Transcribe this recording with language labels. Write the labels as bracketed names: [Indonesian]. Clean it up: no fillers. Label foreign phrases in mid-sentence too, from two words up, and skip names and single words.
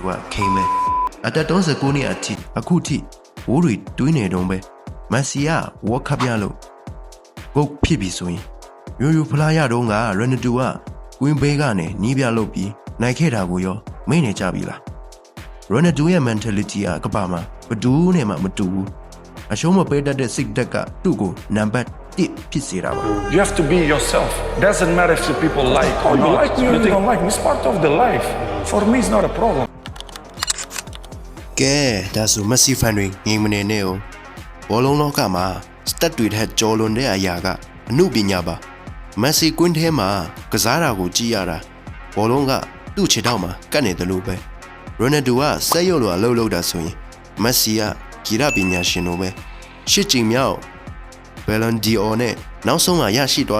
[Burmese] ကခိမ့်ပဲအသက်39နှစ်အထိအခုထိဘိုးတွေတွင်းနေတုံးပဲ Messi က World Cup ရလို့ဂုတ်ဖြစ်ပြီဆိုရင်ရိုးဖလားရတော့က Ronaldo က Win Bay ကနေနီးပြလုပ်ပြီးနိုင်ခဲ့တာကိုရောမိတ်နေကြပြီလား Ronaldo ရဲ့ mentality ကကမ္ဘာမှာဘယ်သူနဲ့မှမတူဘူးအရှုံးမပေးတတ်တဲ့စိတ်ဓာတ်ကသူ့ကိုနံပါတ်1ဖြစ်စေတာပါ [English] You have to be yourself. Doesn't matter if the people like or You not. like me or you don't like me, it's part of the life. For me, it's not a problem. [Burmese] ကဲဒါဆို Messi fan တွေငြိမ်မနေနဲ့哦ဘောလုံးလောကမှာ stat တွေထက်ကျော်လွန်တဲ့အရာကအမှုပညာပါ Messi ကွင်းထဲမှာကစားတာကိုကြည့်ရတာဘောလုံးကသူ့ခြေထောက်မှာကတ်နေတယ်လို့ပဲ Ronaldo ကစက်ရုပ်လိုအလုပ်လုပ်တာဆိုရင် Messi ကဂီတပညာရှင်လိုပဲရှစ်ကြိမ်မြောက် Ballon d'Or နဲ့နောက်ဆုံးမှာရရှိသွား